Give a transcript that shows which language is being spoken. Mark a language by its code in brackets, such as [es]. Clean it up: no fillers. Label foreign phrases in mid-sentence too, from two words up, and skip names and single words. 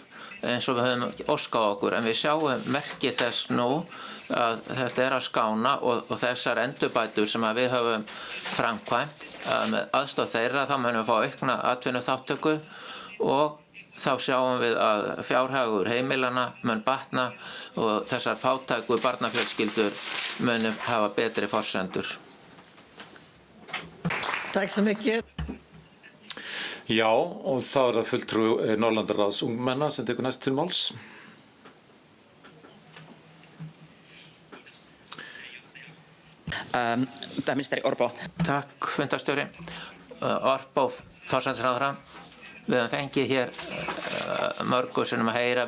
[is] eins og við höfum óskað okkur, en við sjáum merki þess nú að þetta að skána, og þessar endurbætur sem við höfum framkvæmt með aðstoð þeirra, þá munum við fá aukna atvinnuþátttöku, og þá sjáum við að fjárhagur heimilana mun batna og þessar fátæku barnafjölskyldur munum hafa betri forsendur. [sv] Tack så mycket. [is] Já, og þá það fulltrúi Norðurlandaráðs ungmenna sem tekur næst til máls. Pääministeri Orpo. Takk, fundarstjóri. Orpo, forsætisráðherra. Við höfum fengið hér mörgu sinnum að heyra.